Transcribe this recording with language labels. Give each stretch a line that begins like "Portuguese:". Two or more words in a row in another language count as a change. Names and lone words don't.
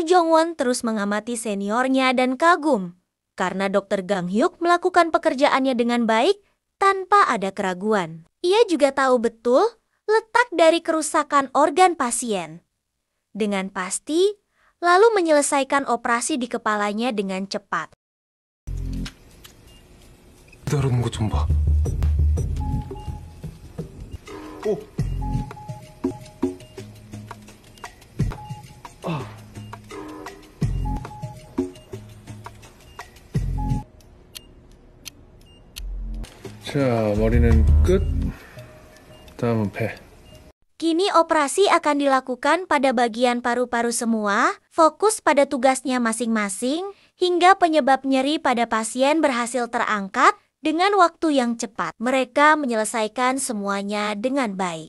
Indonesian: Jongwon terus mengamati seniornya dan kagum karena Dr. Gang Hyuk melakukan pekerjaannya dengan baik tanpa ada keraguan. Ia juga tahu betul letak dari kerusakan organ pasien. Dengan pasti, lalu menyelesaikan operasi di kepalanya dengan cepat.
Korean: 기다리는 거 좀 봐. 오. 자, 머리는 끝. 다음은 배.
Indonesian: Kini operasi akan dilakukan pada bagian paru-paru semua, fokus pada tugasnya masing-masing, hingga penyebab nyeri pada pasien berhasil terangkat dengan waktu yang cepat. Mereka menyelesaikan semuanya dengan baik.